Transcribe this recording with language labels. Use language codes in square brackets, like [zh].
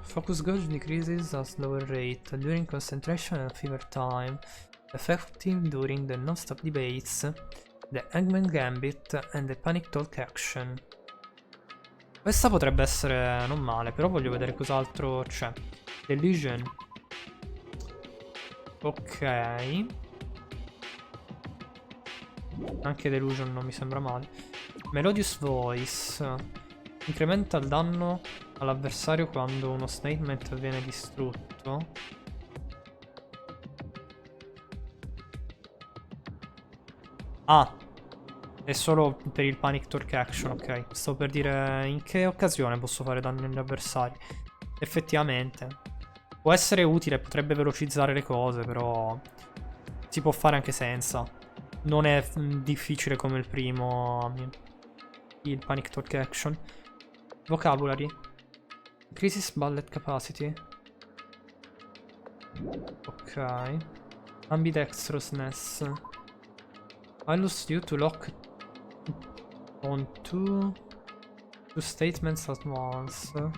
[en] Focus gauge decreases at slower rate during concentration and fever time. Effective during the non-stop debates, the Eggman Gambit and the Panic Talk action. [it] Questa potrebbe essere non male, però voglio vedere cos'altro c'è. Delusion. Ok. Anche Delusion non mi sembra male. Melodious Voice. Incrementa il danno all'avversario quando uno statement viene distrutto. Ah, è solo per il Panic Talk action, ok. Sto per dire in che occasione posso fare danni agli avversari. Effettivamente può essere utile, potrebbe velocizzare le cose, però si può fare anche senza. Non è difficile come il primo, il Panic Talk action. [en] Vocabulary. Increases bullet capacity. Ok. Ambidextrousness. Allows you to lock on two statements at once.